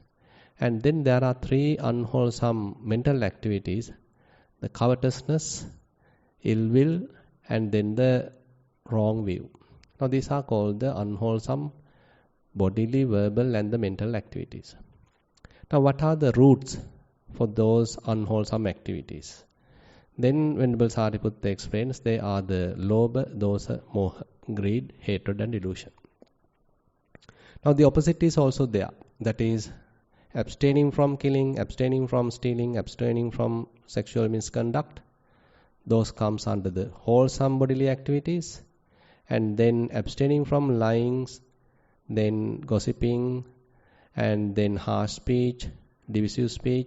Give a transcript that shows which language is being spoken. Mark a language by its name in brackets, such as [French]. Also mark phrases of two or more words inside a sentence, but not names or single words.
[English] And then there are three unwholesome mental activities: the covetousness, ill will, and then the wrong view. Now these are called the unwholesome bodily, verbal and the mental activities. Now what are the roots for those unwholesome activities? Then Venerable Sariputta explains they are the [Pali] lobha, dosa, moha, [English] greed, hatred and delusion. Now the opposite is also there, that is abstaining from killing, abstaining from stealing, abstaining from sexual misconduct. Those comes under the wholesome bodily activities. And then abstaining from lying, then gossiping, and then harsh speech, divisive speech.